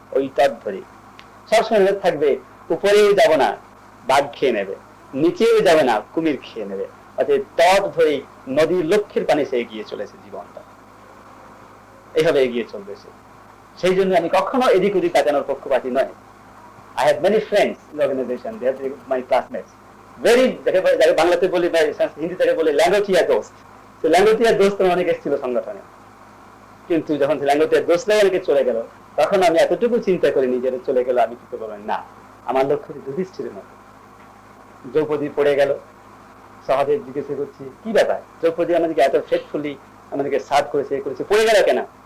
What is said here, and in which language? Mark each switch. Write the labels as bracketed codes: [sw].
[bn] ওই তট ধরে সবসময় থাকবে, উপরেও যাব না বাঘ খেয়ে নেবে, নিচেও যাবে না কুমির খেয়ে নেবে, অর্থাৎ তট ধরেই নদীর লক্ষ্যের পানে সে এগিয়ে চলেছে জীবনটা, এইভাবে এগিয়ে চলবে সে। সেই জন্য আমি কখনো এদিক ওদিক তাকানোর পক্ষপাতী নয়। [en] I have many friends in the organization, they are my classmates. [bn] Very, যাকে বাংলাতে বলি, হিন্দি থেকে বলি ল্যাঙ্গটিয়া দোস্ত। তো ল্যাঙ্গটিয়া দোস্ত অনেক এসেছিল সংগঠনে, কিন্তু যখন ল্যাঙ্গটিয়া দোস্তরা অনেকে চলে গেল, তখন আমি এতটুকু চিন্তা করিনি যে চলে গেল আমি কি করবো না। আমার লক্ষ্য যুধিষ্ঠিরের মতো। দ্রৌপদী পড়ে গেল, সহদেব জিজ্ঞাসা করছি কি ব্যাপার, দ্রৌপদী আমাদেরকে এত ফেথফুলি আমাদেরকে সার্ভ করেছে, করেছে, পড়ে গেল কেন?